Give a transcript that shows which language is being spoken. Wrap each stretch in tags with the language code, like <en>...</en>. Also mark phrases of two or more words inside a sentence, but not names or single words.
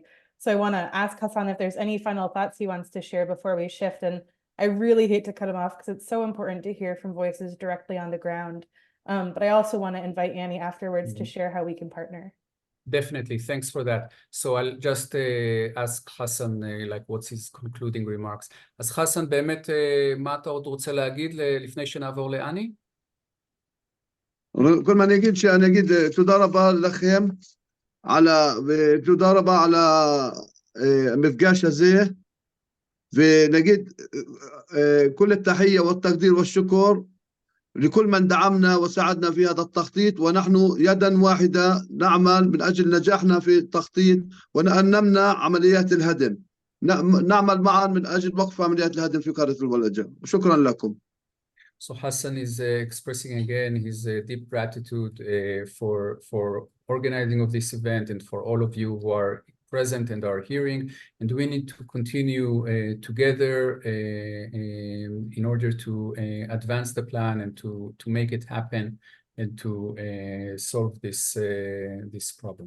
<en>So I want to ask Hassan if there's any final thoughts he wants to share before we shift. And I really hate to cut him off because it's so important to hear from voices directly on the ground. But I also want to invite Annie afterwards to share how we can partner. Definitely, thanks for that. So I'll just ask Hassan, like what's his concluding remarks.</en> <he>אז חסן, באמת, מה אתה עוד רוצה להגיד לפני שנעבור לאני? כל מה אני אגיד שאני אגיד תודה רבה לכם ותודה רבה על המפגש הזה, ונגיד</he> <ar>كل التحية والتقدير والشكر لكل من دعمنا وساعدنا في هذا التخطيط، ونحن يدا واحدة نعمل من أجل نجاحنا في التخطيط وأن نمنع عمليات الهدم. نعمل معا من أجل وقف عمليات الهدم في قرية الولجة. شكرا لكم.</ar> <en>So Hassan is expressing again his deep gratitude for organizing of this event and for all of you who are present and are hearing. And we need to continue together in order to advance the plan and to make it happen and to solve this problem.</en>